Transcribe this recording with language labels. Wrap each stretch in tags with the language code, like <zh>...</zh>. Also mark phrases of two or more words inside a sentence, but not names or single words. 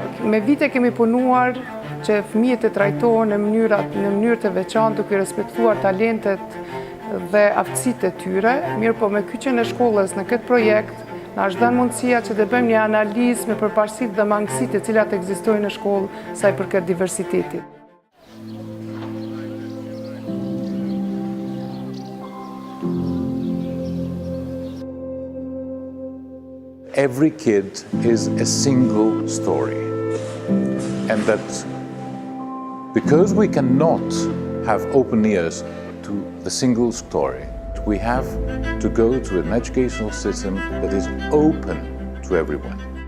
<sq>Me vite kemi punuar që fëmijët të trajtohen në mënyrë të veçantë, duke respektuar talentet dhe aftësitë e tyre, mirë po me kyçjen e shkollës në këtë projekt, na është dhënë mundësia që të bëjmë një analizë me përparësitë dhe mangësitë e cilat ekzistojnë në shkollë sa i përket diversitetit.</sq> <en>Every kid is a single story, and that because we cannot have open ears to the single story, we have to go to an educational system that is open to everyone.</en>